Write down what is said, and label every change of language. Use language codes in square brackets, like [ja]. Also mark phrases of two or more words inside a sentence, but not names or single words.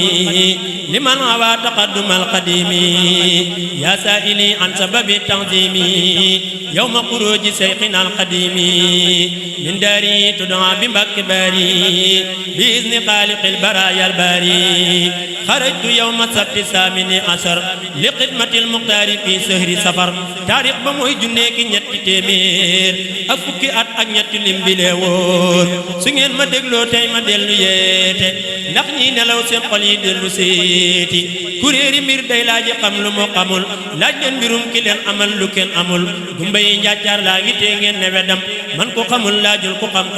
[ar] لمن هوى تقدم القديم يا سائلي عن سبب التعظيم يوم خروج شيخنا القديم من داري تدعى بمكباري بإذن خالق البرايا الباري خرجت يوم السبت الثامن عشر لخدمة المختار في شهر سفر تاريخ بموي جنيك [wo] ñetti téeméer ak fukki at ak ñetti lim bi lee wóor su ngeen ma dégloo tey ma dellu yeete ndax ñi nelaw seen xol yi dellu seeti kuréeri mbir day laaji xam lu mu xamul laaj leen mbirum ki leen amal lu kenn amul gumba yi njàccaar laa ngi tee ngeen ne wedam man ko xamul laajul ku xam